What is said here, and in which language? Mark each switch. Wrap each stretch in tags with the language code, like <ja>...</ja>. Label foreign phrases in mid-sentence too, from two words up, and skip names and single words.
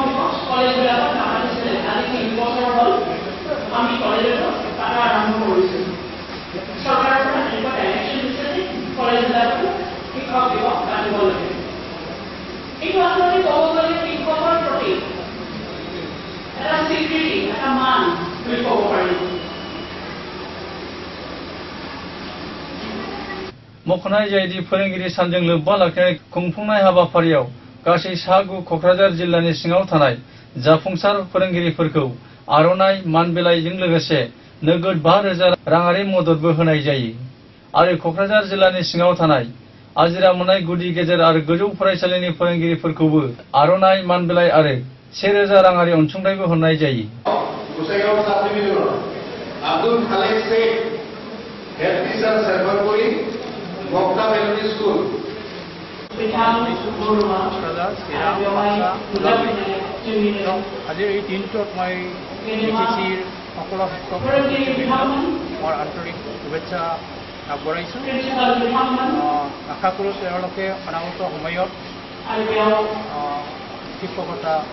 <as>দিৱস কলেজবিলাকত নাপাতিছিলে আজি 3 বছৰ হ'ল আমি কলেজত পতা আৰম্ভ কৰিছোঁ চৰকাৰৰ পৰা এনেকুৱা ডাইৰেকশ্যন দিছে যে কলেজবিলাকতো শিক্ষক দিৱস পাতিব লাগে এইটো আচলতে ক'ব গ'লে শিক্ষকৰ প্ৰতি এটা স্বীকৃতি এটা মান বুলি ক'ব পাৰি</as> <brx>मख'नाय जायोदि फोरोंगिरि सानजों लोब्बा लाखिनानै खुंफुंनाय हाबाफारियाव गासै सा 9 क'क्राझार जिल्लानि सिङाव थानाय जाफुंसार फोरोंगिरिफोरखौ आर'नाइ मान बिलाइजों लोगोसे नोगोद 5,000 राङारि मददबो होनाय जायो आरो क'क्राझार जिल्लानि सिङाव थानाय आजिरा मोननाय गुदि गेजेर आरो गोजौ फरायसालिनि फोरोंगिरिफोरखौबो आर'नाइ मान बिलाइ आरो 1,000 राङारि अनसुंथाइबो होनाय जायो</brx> <as>গোসাইগাঁও</as> <en>sub division</en> <as>আব্দুল খালেক শেখ</as> <en>head teacher</en> <as>সাৰ্ভাৰ কৰি মক্কা মেলোডি স্কুল আজিৰ এই দিনটোত মই BTCৰ সকলো শিক্ষক মোৰ আন্তৰিক শুভেচ্ছা আগবঢ়াইছোঁ আশা কৰোঁ তেওঁলোকে অনাগত সময়ত শিক্ষকতা</as>